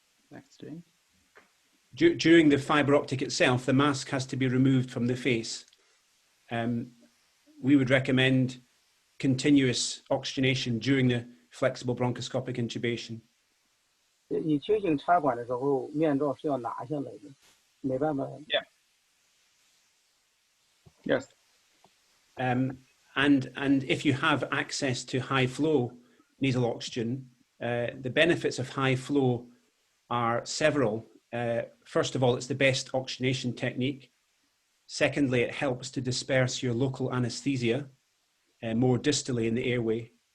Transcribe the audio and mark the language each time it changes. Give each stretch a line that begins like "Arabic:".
English: Next stage. During the fiber optic itself, the mask has to be removed from the face. We would recommend continuous oxygenation during the flexible bronchoscopic intubation.
Chinese: 你清醒插管的时候，面罩是要拿下来的，没办法。
English: Yeah. Yes. And if you have access to high flow nasal oxygen, the benefits of high flow are several. First of all, it's the best oxygenation technique. Secondly, it helps to disperse your local anesthesia more distally in the airway.